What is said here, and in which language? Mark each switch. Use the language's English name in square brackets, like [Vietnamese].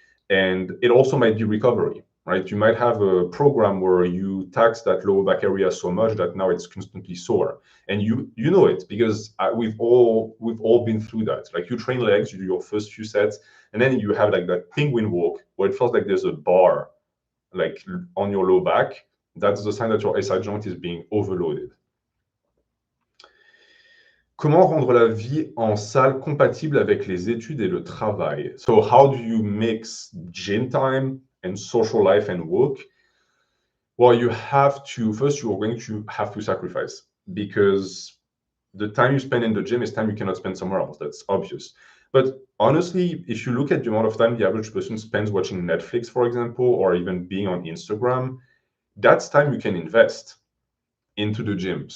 [English] And it also might be recovery, right? You might have a program where you tax that lower back area so much that now it's constantly sore, and you know it because we've all been through that. Like you train legs, you do your first few sets, and then you have like that penguin walk where it feels like there's a bar like on your low back. That's the sign that your SI joint is being overloaded. [French] Comment rendre la vie en salle compatible avec les études et le travail? [English] So how do you mix gym time and social life and work? Well, you have to, first you're going to have to sacrifice, because the time you spend in the gym is time you cannot spend somewhere else. That's obvious. But honestly, if you look at the amount of time the average person spends watching Netflix, for example, or even being on Instagram, that's time you can invest into the gym.